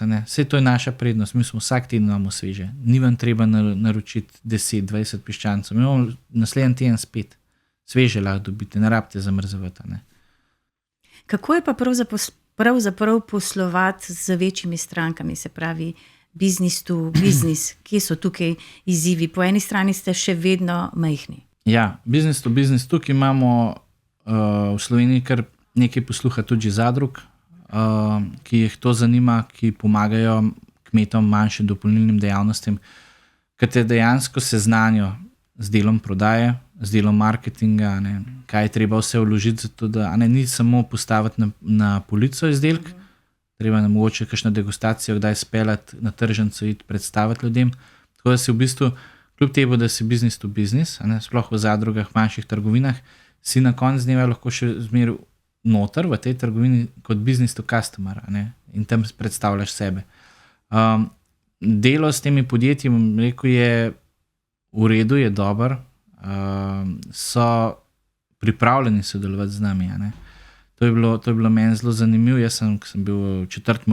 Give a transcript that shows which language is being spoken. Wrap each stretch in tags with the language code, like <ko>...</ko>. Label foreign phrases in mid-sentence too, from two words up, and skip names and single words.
<sl>Vse to je naša prednost, mi smo vsak teden imamo sveže, ni vam treba naročiti 10-20 piščancov, mi imamo naslednji teden spet, sveže lahko dobite, ne rabite zamrzavati. Kako je pa pravzaprav poslovati z večjimi strankami, se pravi</sl> <en>business to business,</en> <sl>kje so tukaj izzivi? Po eni strani ste še vedno majhni. Ja,</sl> <en>business to business,</en> <sl>tukaj imamo v Sloveniji kar nekaj posluha tudi zadrug, ki jih to zanima, ki pomagajo kmetom manjšim dopolnilnim dejavnostim, ki te dejansko seznanijo z delom prodaje, z delom marketinga, kaj je treba vse vložiti za to, da ni samo postaviti na polico izdelek, treba nam mogoče kakšno degustacijo kdaj speljati na tržnico, iti predstaviti ljudem. Tako da si v bistvu, kljub temu, da si</sl> <en>business to business,</en> <sl>sploh v zadrugah, manjših trgovinah, si na koncu dneva lahko še zmeraj noter v tej trgovini kot</sl> <en>business to customer,</en> <sl>in tam predstavljaš sebe. Delo s temi podjetji, rekel, je v redu, je dober, so pripravljeni sodelovati z nami. To je bilo meni zelo zanimivo. Jaz sem bil v 4.</sl>